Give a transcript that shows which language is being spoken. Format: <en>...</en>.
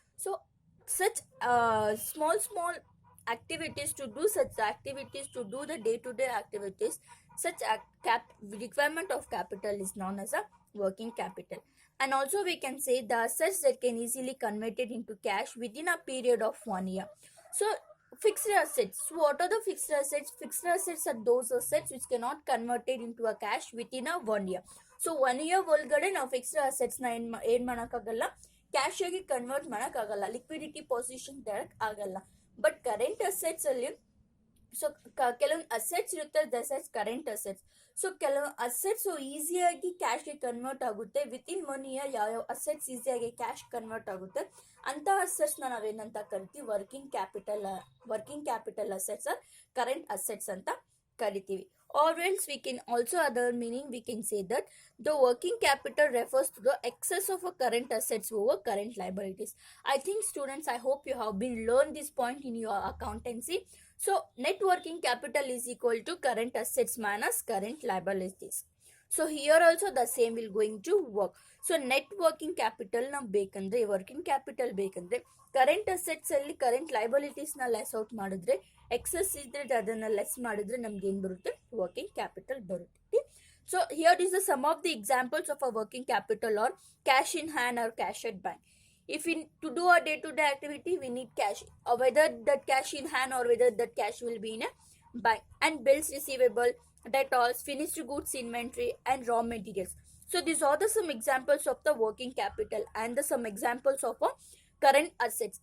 <en>So such small activities, to do such activities, to do the day-to-day activities, such requirement of capital is known as a working capital. And also we can say the assets that can easily converted into cash within a period of 1 year. So fixed assets, so what are the fixed assets? Fixed assets are those assets which cannot converted into a cash within a 1 year.</en> <kn>So 1 year ಒಳಗಡೆ ನಾವು fixed assets ನ ಏನ್ ಮಾಡಕ್ಕಾಗಲ್ಲ, cash ಆಗಿ convert ಮಾಡಕ್ಕಾಗಲ್ಲ, liquidity position ತರಕ್ ಆಗಲ್ಲ. But current assets ಅಲ್ಲಿ ಸೊ ಕೆಲವೊಂದು ಅಸೆಟ್ಸ್ ಇರುತ್ತೆ, ದಟ್ಸ್ ಕರೆಂಟ್ ಅಸೆಟ್ಸ್. ಸೊ ಕೆಲವು ಅಸೆಟ್ಸ್ ಈಸಿಯಾಗಿ ಕ್ಯಾಶ್ಗೆ ಕನ್ವರ್ಟ್ ಆಗುತ್ತೆ. ವಿತ್ ಇನ್ 1 year ಯಾವ ಅಸೆಟ್ಸ್ ಈಸಿಯಾಗಿ ಕ್ಯಾಶ್ ಕನ್ವರ್ಟ್ ಆಗುತ್ತೆ ಅಂತ ಅಸೆಟ್ಸ್ ನಾವೇನಂತ ಕರಿತೀವಿ, working capital assets current assets ಅಂತ ಕರಿತೀವಿ.</kn> <en>Or else we can also other meaning we can say that the working capital refers to the excess of a current assets over current liabilities. I think students, I hope you have been learned this point in your accountancy. So net working capital is equal to current assets minus current liabilities. So here also the same will going to work. So net working capital</en> <kn>na ಬೇಕಂದ್ರೆ working capital ಬೇಕಂದ್ರೆ current assets ಅಲ್ಲಿ current liabilities ನ less out ಮಾಡಿದ್ರೆ, excess ಇದ್ರೆ ಅದನ್ನ less ಮಾಡಿದ್ರೆ ನಮ್ಗೆ ಏನ್ ಬರುತ್ತೆ, ವರ್ಕಿಂಗ್ ಕ್ಯಾಪಿಟಲ್ ಬರುತ್ತೆ.</kn> <en>So here is the some of the examples of a working capital or cash in hand or cash at bank. If to do a day-to-day activity we need cash, or whether that cash in hand or whether that cash will be in a bank. And bills receivable, debtors, finished goods inventory and raw materials. So these are the some examples of the working capital and the some examples of a current assets.</en>